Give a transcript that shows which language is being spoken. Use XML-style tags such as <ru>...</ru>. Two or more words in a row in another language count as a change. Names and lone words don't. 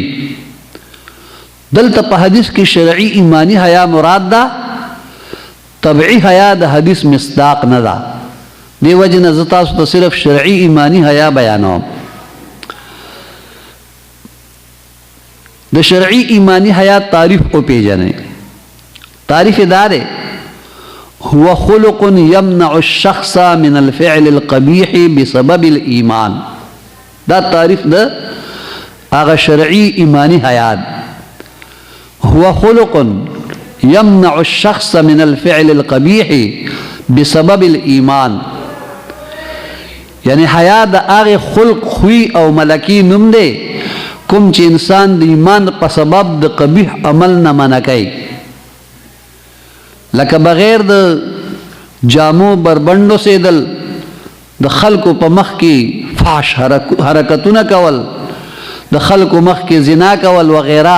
<ps>دلته په حدیث کې شرعی ایمانی حیا مراد ده، طبعی حیا د حدیث مصداق نه ده. دی وجه نه زه تاسو ته صرف شرعی ایمانی حیا بیانوم. د شرعی ایمانی حیا تعریف او پیژنئ. تعریف دار</ps> <ar>هو خلق يمنع الشخص من الفعل القبيح بسبب الإيمان.</ar> <ps>دا تعریف ده هغه شرعی ایمانی حیا.</ps> <ar>هو خلق يمنع الشخص من الفعل القبيح بسبب الإيمان.</ar> <ps>یعنی حیا د هغه خلق خوی او ملکی نوم دی کوم چې انسان د ایمان په سبب د قبیح عمل نه منع کوي. لکه بغیر د جامو بربندو سیدل، د خلکو په مخ کې فحش حرکتونه کول، د خلکو مخ کې زنا کول وغیرہ.</ps>